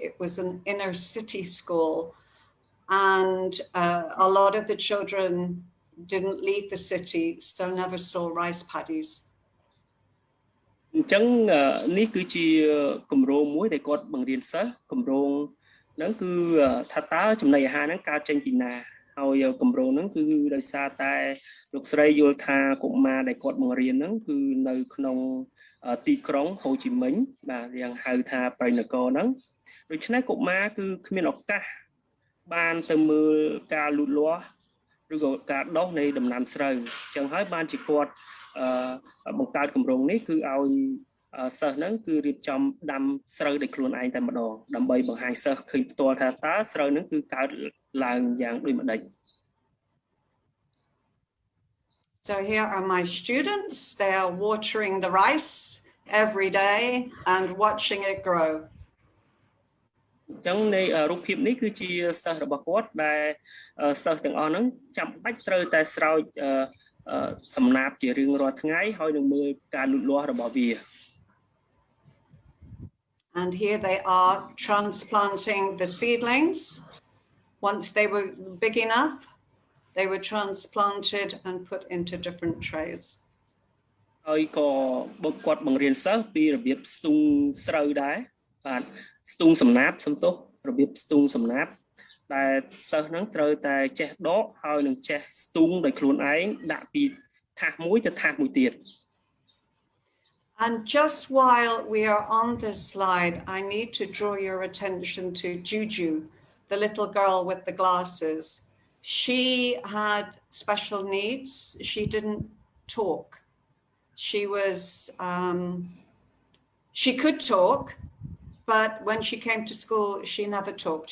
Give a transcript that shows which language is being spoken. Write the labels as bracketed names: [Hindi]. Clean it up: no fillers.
[English] It was an inner city school. And a lot of the children didn't leave the city, so never saw rice paddies. [Khmer] អញ្ចឹងនេះគឺជាគម្រោងមួយដែលគាត់បង្រៀនសិស្សគម្រោងហ្នឹងគឺថាតើចំណីអាហារហ្នឹងកើតចេញពីណាហើយគម្រោងហ្នឹងគឺដោយសារតែលោកស្រីយល់ថាកុមារដែលគាត់បង្រៀនហ្នឹងគឺនៅក្នុងទីក្រុងហូជីមិញបាទយ៉ាងហៅថាប្រៃនគរហ្នឹងដូច្នេះកុមារគឺគ្មានឱកាសបានទៅមើលការលូតលាស់ឬក៏ការដុះនៃដំណាំស្រូវអញ្ចឹងហើយបានជាគាត់ បង្កើតគម្រោងនេះគឺឲ្យសិស្សហ្នឹងគឺរៀបចំដាំស្រូវដោយខ្លួនឯងតែម្ដងដើម្បីបង្ហាញសិស្សឃើញផ្ទាល់ថាតើស្រូវហ្នឹងគឺកើតឡើងយ៉ាងដូចម្ដេច [English] So here are my students. They are watering the rice every day and watching it grow. [Khmer] ចឹងនៃរូបភាពនេះគឺជាសិស្សរបស់គាត់ដែលសិស្សទាំងអស់ហ្នឹងចាំបាច់ត្រូវតែស្រោចសំណាបជារៀងរាល់ថ្ងៃហើយនឹងមើលការលូតលាស់របស់វា [English] And here they are transplanting the seedlings. Once they were big enough, they were transplanted and put into different trays. [Khmer] ហើយក៏គាត់បង្រៀនសិស្សពីរបៀបស្ទូងស្រូវដែរបាទស្ទូងសំណាបសំទោសរបៀបស្ទូងសំណាបដែលសិស្សហ្នឹងត្រូវតែចេះដកហើយនឹងចេះស្ទូងដោយខ្លួនឯងដាក់ពីថាសមួយទៅថាសមួយទៀត [English] And just while we are on this slide, I need to draw your attention to Juju, the little girl with the glasses. She had special needs. She didn't talk. She was, she could talk, but when she came to school, she never talked.